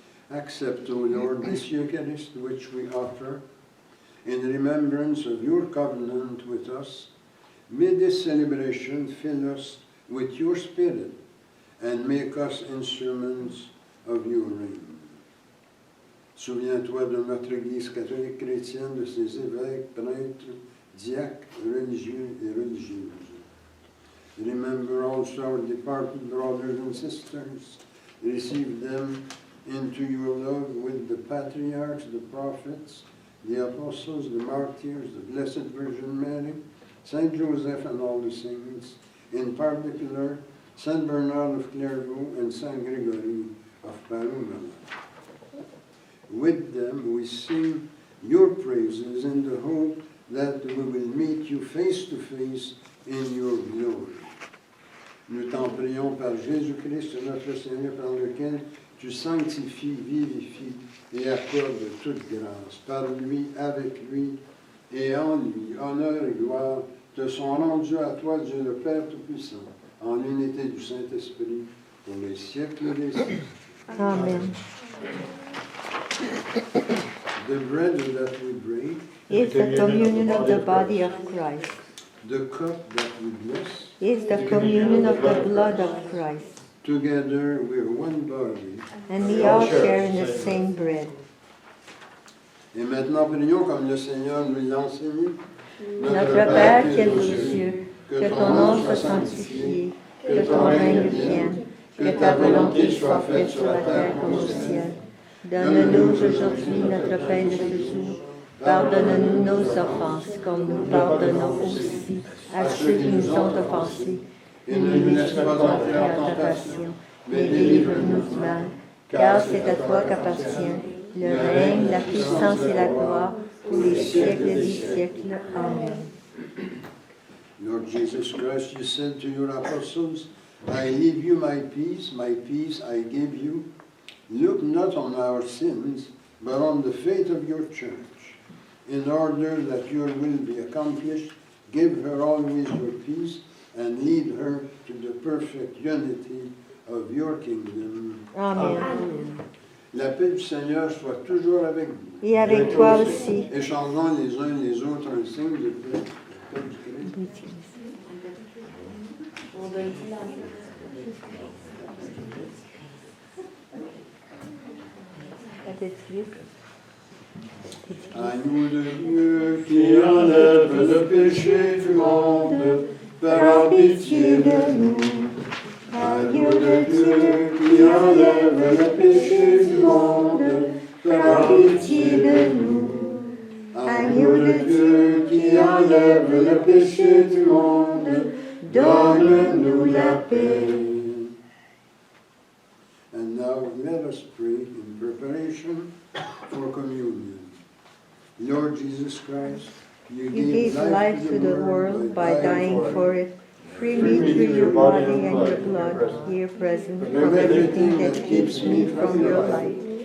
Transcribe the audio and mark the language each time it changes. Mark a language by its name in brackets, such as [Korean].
[English] Accept, O Lord, this Eucharist which we offer in remembrance of your covenant with us. May this celebration fill us with your Spirit and make us instruments of your reign. [French] Souviens-toi de notre Église catholique chrétienne, de ses évêques, prêtres, diacres, religieux et religieuses. [English] Remember also our departed brothers and sisters. Receive them into your love with the patriarchs, the prophets, the apostles, the martyrs, the Blessed Virgin Mary, Saint Joseph and all the saints, in particular, Saint Bernard of Clairvaux and Saint Gregory of Paroumalan. With them we sing your praises in the hope that we will meet you face to face in your glory. [French] Nous t'en prions par Jésus-Christ, notre Seigneur, par lequel tu sanctifies, vivifies et accordes toute grâce. Par lui, avec lui et en lui, honneur et gloire te sont rendus à toi, Dieu le Père Tout-Puissant, en l'unité du Saint-Esprit, pour les siècles des siècles. Amen. [English] The bread that we break, Is the communion of the body of Christ. the cup that we bless, Is the communion of the blood of Christ. together we're one body. And we all share in the same bread. [French] Et maintenant, prions comme le Seigneur nous l'a enseigné. Notre Père qui es aux cieux, que ton nom soit sanctifié, que ton règne vienne, que ta volonté soit faite sur la terre comme au ciel. Donne-nous aujourd'hui notre pain de ce jour. Pardonne-nous nos offenses, comme nous pardonnons aussi à ceux qui nous ont offensés. et ne nous laisse pas entrer en tentation, mais délivre-nous du mal. Car c'est à toi qu'appartient le règne, la puissance et la gloire pour les siècles des siècles. Amen. [English] Lord Jesus Christ, you said to your apostles, I leave you my peace I give you. Look not on our sins, but on the faith of your church. In order that your will be accomplished, give her always your peace and lead her to the perfect unity of your kingdom. Amen. [French] La paix du Seigneur soit toujours avec vous. Et avec toi aussi. Échangeons les uns les autres un signe de paix. La paix du Christ. Agneau de Dieu qui enlève le péché du monde, par pitié de nous. Agneau de Dieu qui enlève le péché du monde, par pitié de nous. Agneau de Dieu qui enlève le péché du monde, donne-nous la paix. [English] And now let us pray in preparation for communion. Lord Jesus Christ, you gave life to the world by dying for it. Free me through your body and your blood, here present, from everything that keeps me from your light.